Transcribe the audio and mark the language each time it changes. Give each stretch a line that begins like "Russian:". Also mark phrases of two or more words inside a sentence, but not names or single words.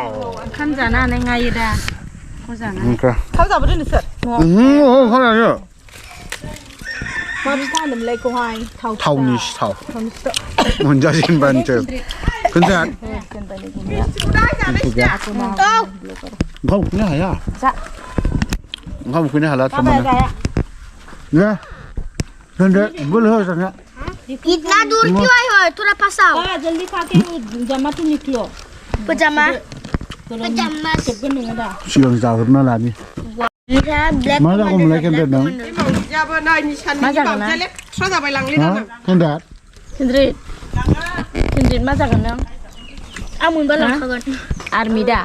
Bodo: ओंखाम जानो हानाय हायो दा थाव जाबोदो नोंसोर मा फिथा होनोमोनलाय बेखौहाय थावनि सिथाव मोनजाजेनबानोसो खोन्थाद ओंखाम उखैनो हाया ओंखाम उखैनो हाला थारमाने दे दोनदो बोलो हो जाना
Hindi: इतना दूर क्यों आए हो थोड़ा पास आओ जल्दी खा के पजामा तो निकलो पजामा
Bodo: सिगां जाग्रोना लानि मा जागौमोनलाय केन्डेट नों मा जागोन केन्द्रेट मा जागोन नों आं मोनबा लांखागोन आर्मि दा